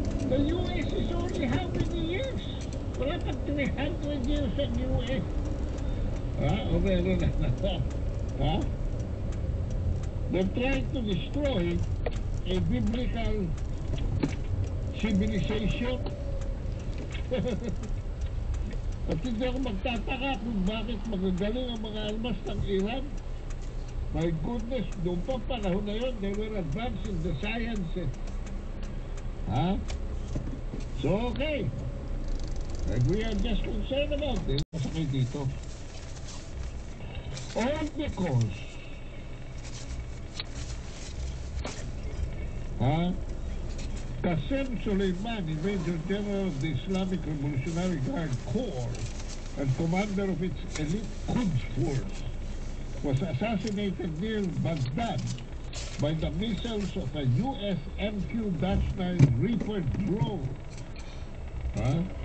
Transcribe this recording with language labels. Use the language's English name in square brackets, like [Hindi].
[English] The US is only how many years? [Filipino] Wala pag 300 years ang US. Ha? Okay, ano na. Ha? [English] They're trying to destroy a biblical civilization. [Filipino] At hindi ako magtataka kung bakit magagaling ang mga armas ng Iran. [English] My goodness, [Filipino] noong pa panahon na yun, [English] they were advanced in the sciences. Ha? So, okay. And we are just concerned about this. [Filipino] Masakay dito. [English] All because Qasem Soleimani, Major General of the Islamic Revolutionary Guard Corps and commander of its elite Quds Force, was assassinated near Baghdad by the missiles of a US MQ-9 Reaper drone. Huh?